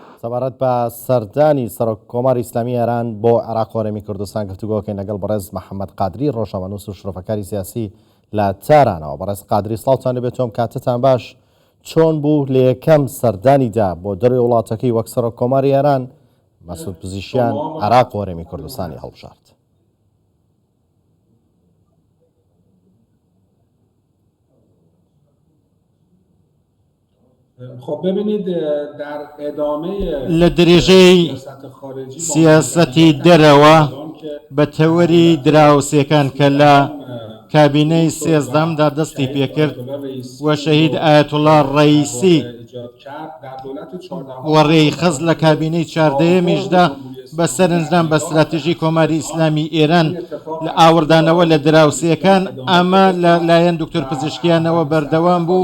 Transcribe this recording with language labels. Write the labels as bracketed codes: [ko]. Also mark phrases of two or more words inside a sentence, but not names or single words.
[ckb] سەبارەت بە سەردانی سەرۆک کۆماری ئیسلامی ئێران بۆ عێراق و هەرێمی کوردستان گفتوگۆکەین لەگەڵ بەڕێز محەممەد قادری ڕۆژنامەنووس و شرۆفەکاری سیاسی لە تارانەوە. بەڕێز قادری سڵاوتان لەبێت، تۆم کاتتان باش. چۆن بوو لە یەکەم سەردانیدا بۆ دەروی وڵاتەکەی وەک سەرۆک کۆماری ئێران مەسعود پزیشکیان عێراق و هەرێمی کوردستانی هەڵبژارد؟ [fa] خب ببینید در ادامه [ckb] لە درێژەی سیاسەتی دەرەوە بە تەوەری دراوسێکان کە لە کابینەی سێزدەمدا دەستی پێکرد و شەهید ئایەتوڵا ڕەیسی وەڕێی خەز لە کابینەی چاردەیەمیشدا بە سەرنجدان بە استراتیژی کۆماری ئیسلامی ئێران لە ئاوردانەوە لە دراوسێکان ئەمە لە لایەن دکتۆر پزیشکیانەوە بەردەوام بوو.